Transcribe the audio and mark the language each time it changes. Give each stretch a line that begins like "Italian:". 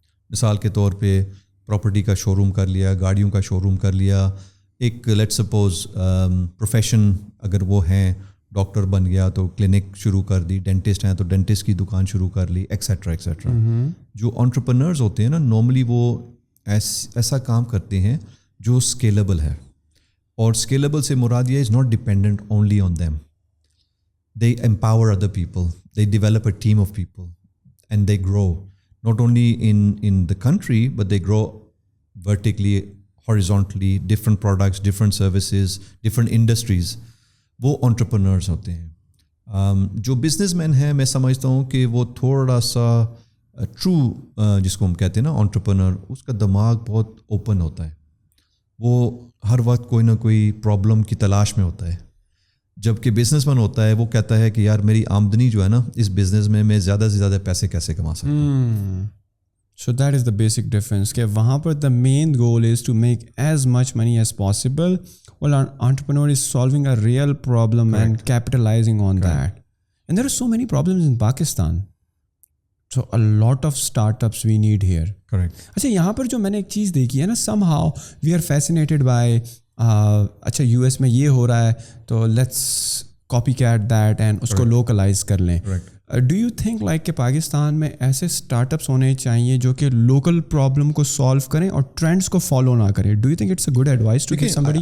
Urdu: مثال کے طور پہ پراپرٹی کا شو روم کر لیا, گاڑیوں کا شو روم کر لیا, ایک
English: let suppose
Urdu: پروفیشن اگر وہ ہیں, ڈاکٹر بن گیا تو کلینک شروع کر دی, ڈینٹسٹ ہیں تو ڈینٹسٹ کی دکان شروع کر لی, ایکسیٹرا ایکسیٹرا. جو انٹرپرنرز ہوتے ہیں نا, نارملی وہ ایسا کام کرتے ہیں جو اسکیلیبل ہے, اور اسکیلیبل سے مراد یہ
English: Is not dependent only on them. They empower other people, they develop a team of people, and they grow not only in the country, but they grow vertically, horizontally, different products, different services, different industries.
Urdu: وہ entrepreneurs ہوتے ہیں. جو business men ہیں, میں سمجھتا ہوں کہ وہ تھوڑا سا true جس کو ہم کہتے ہیں نا entrepreneur, اس کا دماغ بہت open ہوتا ہے. وہ ہر وقت کوئی نہ کوئی problem کی تلاش میں ہوتا ہے. جبکہ بزنس مین ہوتا ہے وہ کہتا ہے کہ یار میری آمدنی جو ہے نا اس بزنس میں زیادہ سے زیادہ پیسے کیسے کما سکتا ہوں.
English: so that is the basic difference
Urdu: کہ وہاں پر
English: The main goal is to make as much money as possible, while an entrepreneur is solving a real problem and capitalizing on that. And there are so many problems in Pakistan. So a lot of startups we need here. Correct.
Urdu: اچھا یہاں پر جو میں نے ایک چیز دیکھی ہے نا,
English: somehow we are fascinated by
Urdu: اچھا یو ایس میں یہ ہو رہا ہے تو
English: let's copycat that
Urdu: and اس کو لوکلائز کر لیں.
English: do you think like
Urdu: کہ پاکستان میں ایسے اسٹارٹ اپس ہونے چاہیے جو کہ لوکل پرابلم کو سالو کریں اور ٹرینڈس کو فالو نہ کریں؟
English: Do you think it's a good advice to somebody?